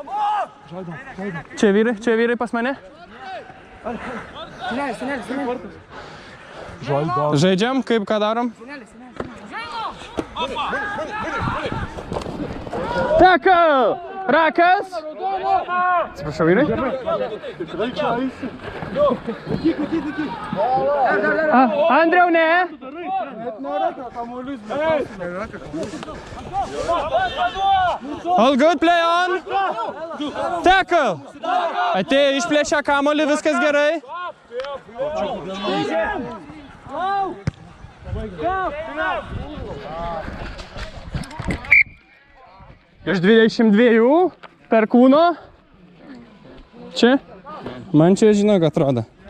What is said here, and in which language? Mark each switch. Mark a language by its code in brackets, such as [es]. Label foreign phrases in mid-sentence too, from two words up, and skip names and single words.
[lt] Čia. Čia vyrai pas mane. Žaidžiam, kaip ką darom? Tackle! Rakas! Atsiprašau, vyrai. Andriau, ne? [en] All good, play on. [lt] Tackle! Atėjo, išplėšė kamuolį, viskas gerai. Iš 22 per kūno. Čia? Man čia žinok atrodo.